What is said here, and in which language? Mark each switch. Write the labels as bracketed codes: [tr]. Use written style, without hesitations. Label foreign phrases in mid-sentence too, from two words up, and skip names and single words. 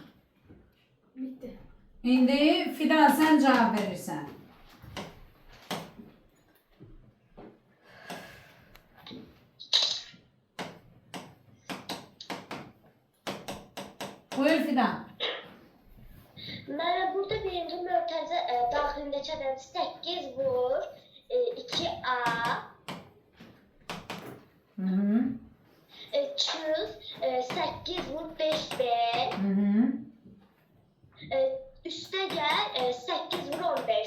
[tr] Bitti. Şimdi Fidan sen cevap verirsen. Buyur Fidan. [az] Mənə burada birinci mötərizə daxilindəki ədəd 8 vur 2A. Hı-hı. Çıx 8 vur 5B. Hı-hı. Üstə gəl 8 vur 15.